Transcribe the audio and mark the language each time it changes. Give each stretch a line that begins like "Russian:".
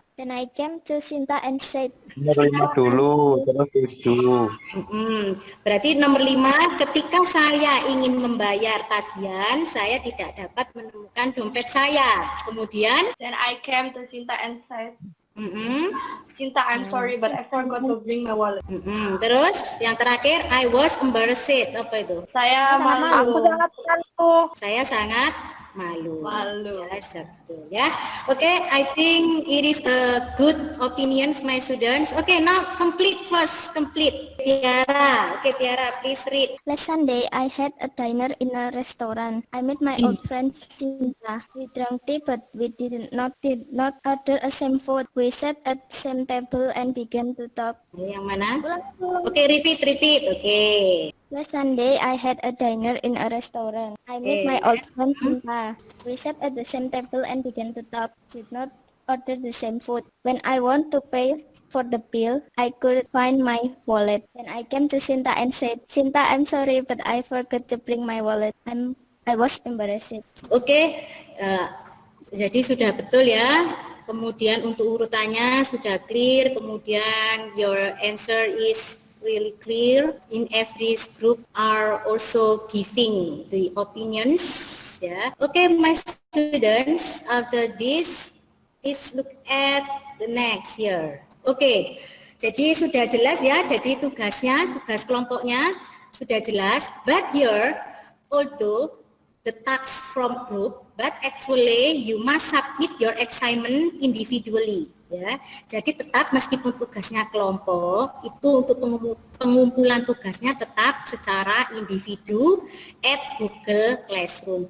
English: Then I came to Sinta and said,
Indonesian: Nomor 5 dulu, terus 7. Berarti nomor 5, ketika saya ingin membayar tagihan, saya tidak dapat menemukan dompet saya. Kemudian,
English: Then I came to Sinta and said, Sinta, I'm sorry, but I forgot to bring my wallet.
Indonesian: terus yang terakhir,
English: I was embarrassed.
Indonesian: Apa itu? Saya malu. Saya sangat malu. Malu. Ya, betul ya.
English: Okay, I think it is a good opinions, my students. Okay, now complete. Tiara. Okay, Tiara, please read. last Sunday I had a dinner in a restaurant. I met my old friend Sinta. We drank tea, but we did not order a same food. We sat at same table and began to talk.
Indonesian: Yang mana?
English: Okay, repeat. Okay. Last Sunday, I had a dinner in a restaurant. I met my old friend Sinta. We sat at the same table and began to talk. Did not order the same food. When I want to pay for the bill, I couldn't find my wallet. Then I came to Sinta and said, Sinta, I'm sorry, but I forgot to bring my wallet. I'm I was embarrassed.
Indonesian: Oke, jadi sudah betul ya. Kemudian untuk urutannya sudah clear. Kemudian
English: your answer is really clear. In every group are also giving the opinions. Ya, okay, my students. After this, please look at the next here.
Indonesian: Oke, jadi sudah jelas ya. Jadi tugas kelompoknya sudah jelas.
English: But here, although the tasks from group, but actually you must submit your assignment individually.
Indonesian: Ya, jadi tetap meskipun tugasnya kelompok, itu untuk pengumpulan tugasnya tetap secara individu
English: at Google Classroom.